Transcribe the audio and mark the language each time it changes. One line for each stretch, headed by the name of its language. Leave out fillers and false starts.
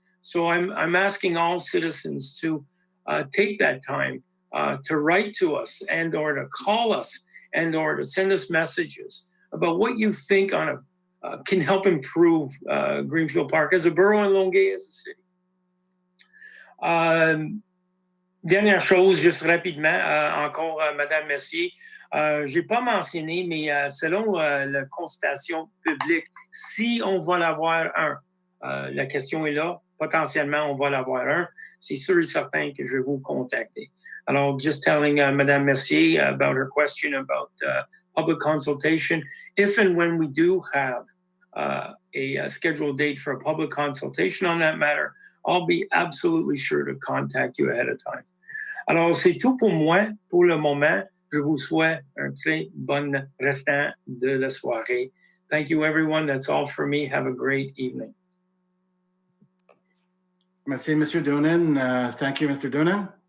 English: So I'm asking all citizens to take that time to write to us and or to call us and or to send us messages about what you think can help improve Greenfield Park as a borough and Longueuil as a city.
French: Dernière chose, juste rapidement, encore Madame Messier, j'ai pas mentionné, mais selon la consultation publique, si on va l'avoir la question est là, potentiellement on va l'avoir c'est sûr et certain que je vais vous contacter. Alors,
English: just telling Madame Messier about her question about public consultation. If and when we do have a scheduled date for a public consultation on that matter, I'll be absolutely sure to contact you ahead of time.
French: Alors, c'est tout pour moi pour le moment. Je vous souhaite un très bon restant de la soirée.
English: Thank you, everyone. That's all for me. Have a great evening.
French: Merci, M. Doonan.
English: Thank you, Mr. Doonan.